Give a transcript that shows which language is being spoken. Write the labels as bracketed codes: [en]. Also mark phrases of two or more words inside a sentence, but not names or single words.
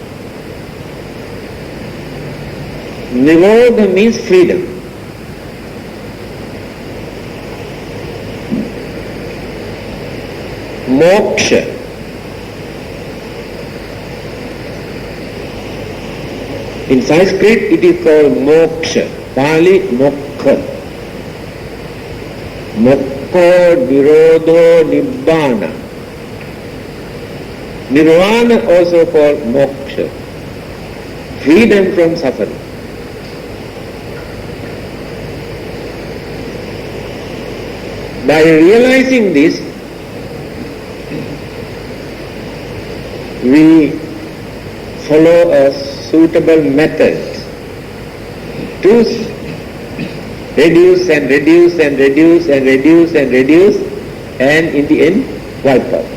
[en] Nirodha means freedom. Moksha. In Sanskrit it is called moksha. [pi] Pali mokha. Mokho, nirodho, nibbana. [en] Nirvana also called moksha. Freedom from suffering. By realizing this, we follow a suitable method to reduce and reduce and reduce and reduce and reduce, and in the end wipe out.